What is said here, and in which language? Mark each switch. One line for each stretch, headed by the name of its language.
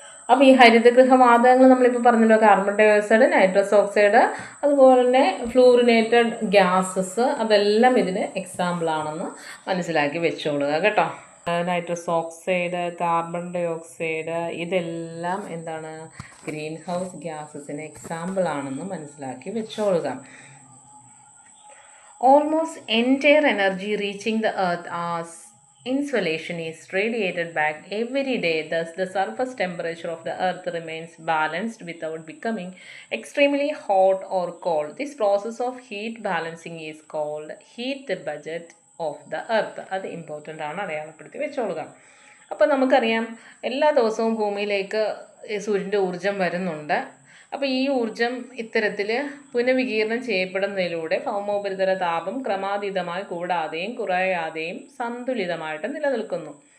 Malayalam: അപ്പോൾ ഈ ഹരിതഗൃഹ വാതകങ്ങൾ നമ്മളിപ്പോൾ പറഞ്ഞല്ലോ, carbon dye oxide, nitrous oxide, അതുപോലെ തന്നെ ഫ്ലൂറിനേറ്റഡ് ഗ്യാസസ്, അതെല്ലാം ഇതിന് എക്സാമ്പിളാണെന്ന് മനസ്സിലാക്കി വെച്ചോളുക കേട്ടോ. Nitrous oxide, carbon dye oxide, ഇതെല്ലാം ഗ്രീൻ ഹൗസ് ഗ്യാസസിന് എക്സാമ്പിളാണെന്ന് മനസ്സിലാക്കി വെച്ചോളുക.
English: Almost entire energy reaching the earth as insolation is radiated back every day. Thus, the surface temperature of the earth remains balanced without becoming extremely hot or cold. This process of heat balancing is called heat budget of the earth.
Malayalam: അത് important ആണ്, അടയാളപ്പെടുത്തി വെച്ചോളുക. അപ്പോൾ നമുക്കറിയാം, എല്ലാ ദിവസവും ഭൂമിയിലേക്ക് സൂര്യൻ്റെ ഊർജം വരുന്നുണ്ട്. അപ്പോൾ ഈ ഊർജം ഇത്തരത്തിൽ പുനഃവികീരണം ചെയ്യപ്പെടുന്നതിലൂടെ ഭൗമോപരിതല താപം ക്രമാതീതമായി കൂടാതെയും കുറയാതെയും സന്തുലിതമായിട്ട് നിലനിൽക്കുന്നു.